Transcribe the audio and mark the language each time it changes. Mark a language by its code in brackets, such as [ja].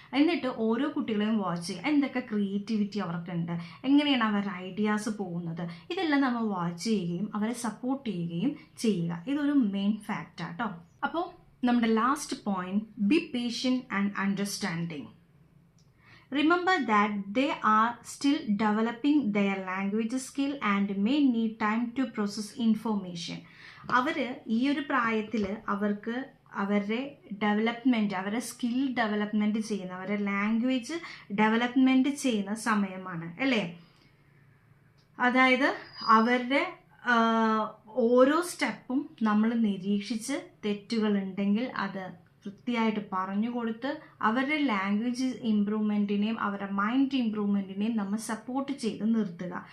[ml] എന്നിട്ട് ഓരോ കുട്ടികളെയും വാച്ച് ചെയ്യുക, എന്തൊക്കെ ക്രിയേറ്റിവിറ്റി അവർക്കുണ്ട്, എങ്ങനെയാണ് അവരുടെ ഐഡിയാസ് പോകുന്നത്, ഇതെല്ലാം നമ്മൾ വാച്ച് ചെയ്യുകയും അവരെ സപ്പോർട്ട് ചെയ്യുകയും ചെയ്യുക. ഇതൊരു മെയിൻ ഫാക്റ്റാട്ടോ. അപ്പോൾ നമ്മുടെ last point, [en] Be patient and understanding. Remember that they are still developing their language skill and may need time to process information. [ml] ഈ ഒരു പ്രായത്തിൽ അവരുടെ ഡെവലപ്മെൻറ്റ്, അവരുടെ സ്കിൽ ഡെവലപ്മെൻറ്റ് ചെയ്യുന്ന, അവരുടെ ലാംഗ്വേജ് ഡെവലപ്മെൻറ്റ് ചെയ്യുന്ന സമയമാണ് അല്ലേ? അതായത് അവരുടെ ഓരോ സ്റ്റെപ്പും നമ്മൾ നിരീക്ഷിച്ച് തെറ്റുകളുണ്ടെങ്കിൽ അത് വൃത്തിയായിട്ട് പറഞ്ഞു കൊടുത്ത് അവരുടെ ലാംഗ്വേജ് ഇമ്പ്രൂവ്മെൻറ്റിനെയും അവരുടെ മൈൻഡ് ഇമ്പ്രൂവ്മെൻറ്റിനെയും നമ്മൾ സപ്പോർട്ട് ചെയ്ത് നിർത്തുക.